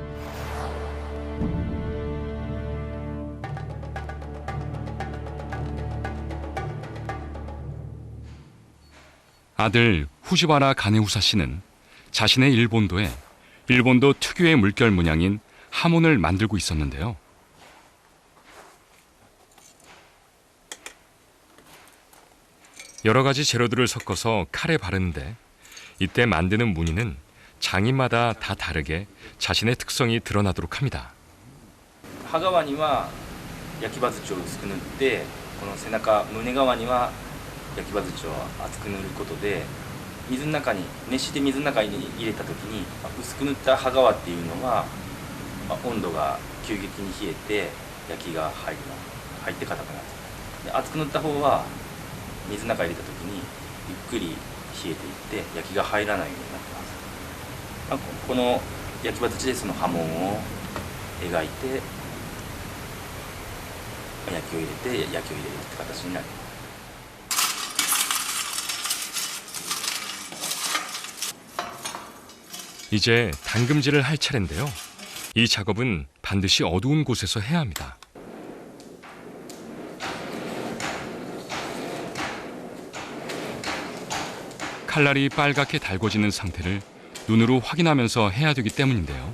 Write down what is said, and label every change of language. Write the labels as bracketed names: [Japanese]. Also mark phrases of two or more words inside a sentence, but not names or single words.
[Korean] 아들 후지와라 가네우사 씨는 자신의 일본도에 일본도 특유의 물결 문양인 하몬을 만들고 있었는데요. 여러 가지 재료들을 섞어서 칼에 바르는데 이때 만드는 무늬는 장인마다 다 다르게 자신의 특성이 드러나도록 합니다. [Japanese] 刃側には焼き刃槌を薄く塗って、この背中胸側には焼き刃槌を厚く塗ることで、水の中に熱して水の中に入れた時に薄く塗った刃側っていうのは温度が急激に冷えて焼きが入って硬くなる。で厚く塗った方は水の中に入れた時にゆっくり冷えていって焼きが入らないようになってます。この焼き刃槌でその刃文を描いて焼きを入れて焼きを入れるって形になります。 [Korean] 이제 담금질을 할 차례인데요. 이 작업은 반드시 어두운 곳에서 해야 합니다. 칼날이 빨갛게 달궈지는 상태를 눈으로 확인하면서 해야 되기 때문인데요.